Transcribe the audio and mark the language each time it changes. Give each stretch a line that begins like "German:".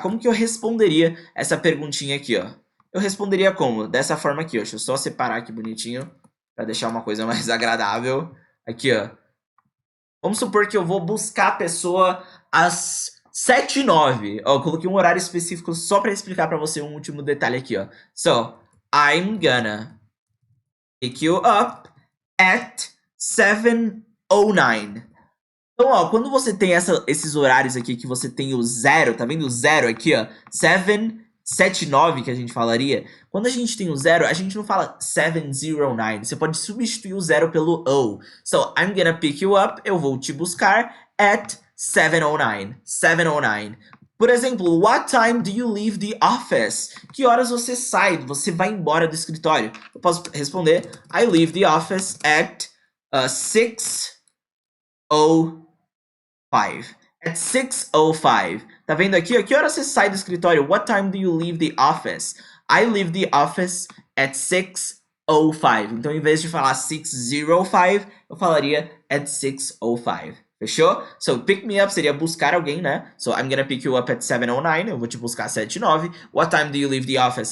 Portuguese: Como que eu responderia essa perguntinha aqui, ó? Eu responderia como? Dessa forma aqui, ó. Deixa eu só separar aqui bonitinho para deixar uma coisa mais agradável. Aqui, ó. Vamos supor que eu vou buscar a pessoa às 7:09. Ó, eu coloquei um horário específico só para explicar para você um último detalhe aqui, ó.
English: So, I'm gonna pick you up at 7:09.
Portuguese: Então, ó, quando você tem esses horários aqui que você tem o zero, tá vendo o zero aqui, ó? 7:79 que a gente falaria. Quando a gente tem o zero, a gente não fala 7:09. Você pode substituir o zero pelo O.
English: So, I'm gonna pick you up.
Portuguese: Eu vou te buscar
English: at 7:09. 7:09.
Portuguese: Por exemplo,
English: what time do you leave the office?
Portuguese: Que horas você sai? Você vai embora do escritório? Eu posso responder,
English: I leave the office at 6:05. At 6:05.
Portuguese: Tá vendo aqui? A que hora você sai do escritório?
English: What time do you leave the office? I leave the office at 6:05.
Portuguese: Então, em vez de falar 6:05, eu falaria at 6:05. Fechou?
English: So, pick me up
Portuguese: seria buscar alguém, né?
English: So, I'm gonna pick you up at 7:09.
Portuguese: Eu vou te buscar às 7:09.
English: What time do you leave the office?